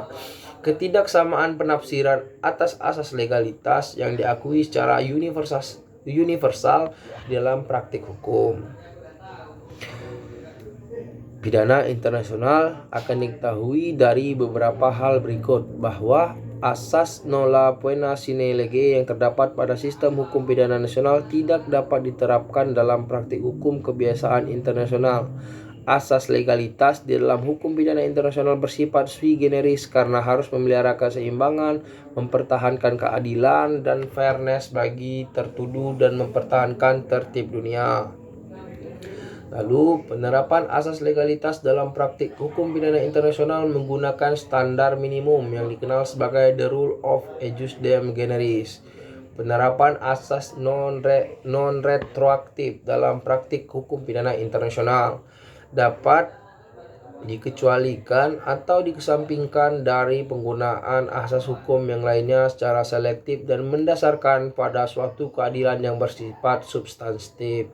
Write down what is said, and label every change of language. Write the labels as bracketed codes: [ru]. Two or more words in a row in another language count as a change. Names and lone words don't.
[id] Ketidaksamaan penafsiran atas asas legalitas yang diakui secara universal dalam praktik hukum pidana internasional akan diketahui dari beberapa hal berikut, bahwa asas [la] nolla poena sine lege [id] yang terdapat pada sistem hukum pidana nasional tidak dapat diterapkan dalam praktik hukum kebiasaan internasional. Asas legalitas di dalam hukum pidana internasional bersifat [la] sui generis [id] karena harus memelihara keseimbangan, mempertahankan keadilan dan fairness bagi tertuduh dan mempertahankan tertib dunia. Lalu, penerapan asas legalitas dalam praktik hukum pidana internasional menggunakan standar minimum yang dikenal sebagai [en] the rule of [la] ejus dem generis. [id] Penerapan asas non-retroaktif dalam praktik hukum pidana internasional dapat dikecualikan atau dikesampingkan dari penggunaan asas hukum yang lainnya secara selektif dan mendasarkan pada suatu keadilan yang bersifat substantif.